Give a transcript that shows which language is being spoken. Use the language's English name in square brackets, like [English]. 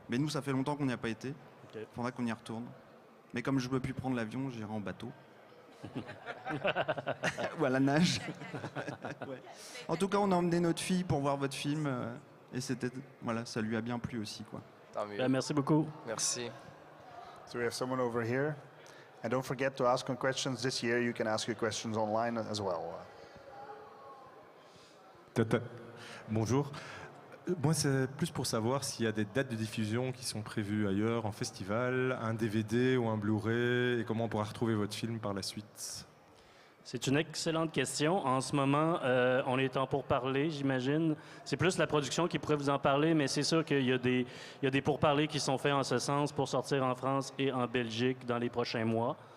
[French] Mais nous, ça fait longtemps qu'on n'y a pas été. Ok. Faudra qu'on y retourne. Mais comme je ne peux plus prendre l'avion, j'irai en bateau. Ou à la nage. Ouais. En tout cas, on a emmené notre fille pour voir votre film. Et c'était... Voilà, ça lui a bien plu aussi, quoi. Tant mieux. Merci beaucoup. Merci. [English] So we have someone over here. And don't forget to ask on questions this year. You can ask your questions online as well. [French] Bonjour. Moi, c'est plus pour savoir s'il y a des dates de diffusion qui sont prévues ailleurs, en festival, un DVD ou un Blu-ray, et comment on pourra retrouver votre film par la suite. C'est une excellente question. En ce moment, on est en pourparlers, j'imagine. C'est plus la production qui pourrait vous en parler, mais c'est sûr qu'il y a des pourparlers qui sont faits en ce sens pour sortir en France et en Belgique dans les prochains mois.